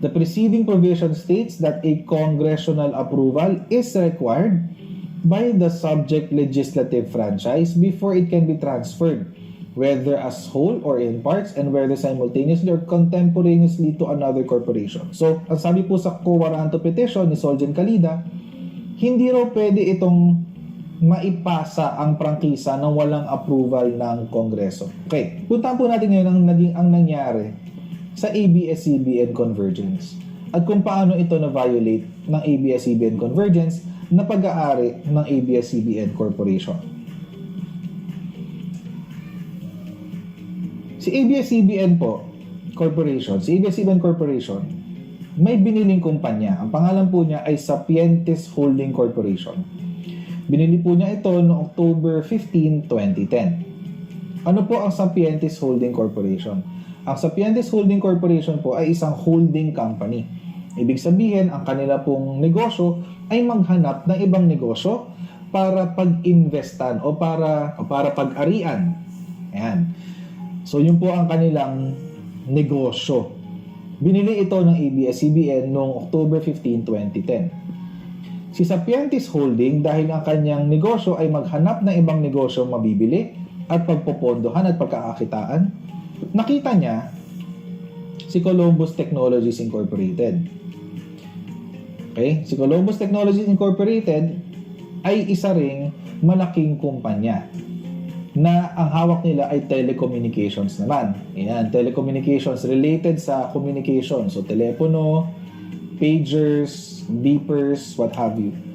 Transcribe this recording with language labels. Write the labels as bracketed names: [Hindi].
[English] The preceding provision states that a congressional approval is required by the subject legislative franchise before it can be transferred, whether as whole or in parts, and whether simultaneously or contemporaneously to another corporation. [Filipino] So, ang sabi po sa quo warranto petition ni Solgen Calida, hindi raw pwede itong maipasa ang prangkisa nang walang approval ng Kongreso. Okay, puntahan po natin ngayon ang nangyari sa ABS-CBN Convergence at kung paano ito na-violate ng ABS-CBN Convergence na pag-aari ng ABS-CBN Corporation. Si ABS-CBN po Corporation, si ABS-CBN Corporation, may biniling kumpanya. Ang pangalan po niya ay Sapientes Holding Corporation. Binili po niya ito noong October 15, 2010. Ano po ang Sapientes Holding Corporation? Ang Sapientes Holding Corporation po ay isang holding company. Ibig sabihin, ang kanila pong negosyo ay maghanap ng ibang negosyo para pag-investan o para pag-arian. Ayan. So, yun po ang kanilang negosyo. Binili ito ng ABS-CBN noong October 15, 2010. Si Sapientes Holding, dahil ang kanyang negosyo ay maghanap ng ibang negosyo mabibili at pagpopondohan at pagkakakitaan, nakita niya si Columbus Technologies Incorporated. Okay? Si Columbus Technologies Incorporated ay isa ring malaking kumpanya na ang hawak nila ay telecommunications naman. Ayan, telecommunications related sa communication. So, telepono, pagers, beepers, [English] what have you.